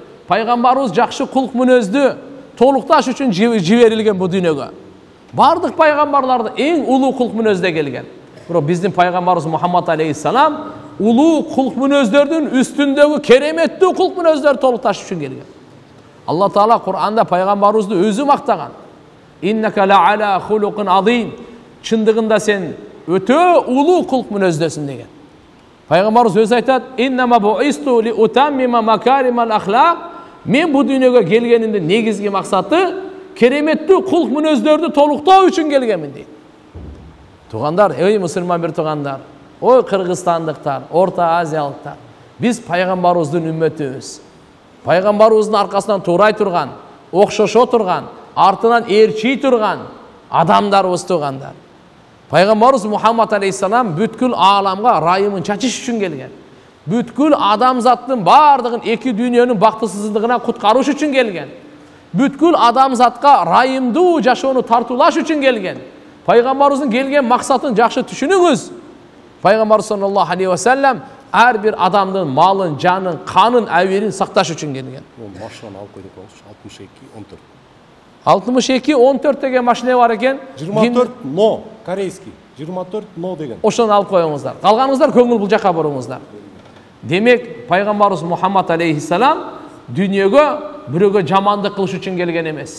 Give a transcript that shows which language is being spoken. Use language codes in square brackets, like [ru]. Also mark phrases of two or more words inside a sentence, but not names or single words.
[ky] Пайгамбарыбыз жакшы кулк мүнөздү, толукташ үчүн жиберилген бу дүйнөгө. Бардык пайгамбарларды эң улуу кулк мүнөздө келген. Бирок биздин пайгамбарыбыз Мухаммад алейхиссалам улуу кулк мүнөздөрдүн үстүндөгү кереметтүү кулк мүнөздөрдү толукташ үчүн келген. Алла Таала Кур'анда пайгамбарыбызды өзү мактаган. [ar] إنك لعلى خلق عظيم. [ky] Чындыгында сен өтө улуу кулк мүнөздөсүң деген. Пайгамбарыбыз өзү айтат: [ar] "إنما بعثت لأتمم مكارم الأخلاق." [ky] Мен бу дүйнөгө келгенимдин негизги максаты кереметтүү кулк мүнөздөрдү толуктоо үчүн келгенмин дейт. Тугандар, ey мусулман бир тугандар, ой кыргызстандыктар, Орто Азиялыктар, биз пайгамбарыбыздын үммөтүбүз. Пайгамбарыбыздын аркасынан туурай турган, окшошо турган, артынан ээрчий турган адамдарыбыз тугандар. Пайгамбарыбыз Мухаммад алейхиссалам бүткүл ааламга райымын чачыш үчүн келген. Бүткүл адамзаттын бардыгын эки дүйнөнүн бактысыздыгынан куткаруш үчүн келген. Бүткүл адамзатка райымдуу жашоону тартуулаш үчүн келген. Пайгамбарыбыздын келген максатын жакшы түшүнүңүз. Пайгамбар [ar] صلى الله عليه وسلم [ky] ар бир адамдын малын, жанын, канын, абийирин сакташ үчүн келген. Машинаны алып койдук, 62-14. 62-14 деген машина бар экен. 24 но, корейский. 24 но деген. Ошону алып коюңуздар. Калганыңыздар көңүл бул жака буруңуздар. Демек, пайгамбарыбыз Мухаммад алейхиссалам дүйнөгө бирөөгө жамандык кылыш үчүн келген эмес.